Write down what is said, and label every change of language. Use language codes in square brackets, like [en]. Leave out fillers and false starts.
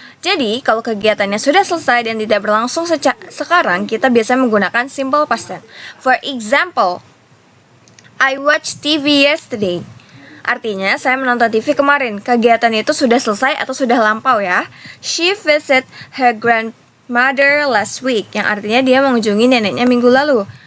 [id] Jadi, kalau kegiatannya sudah selesai dan tidak berlangsung sekarang, kita biasa menggunakan simple past tense. [en] For example, I watched TV yesterday. [id] Artinya, saya menonton TV kemarin. Kegiatan itu sudah selesai atau sudah lampau ya. [en] She visited her grandmother last week. [id] Yang artinya dia mengunjungi neneknya minggu lalu.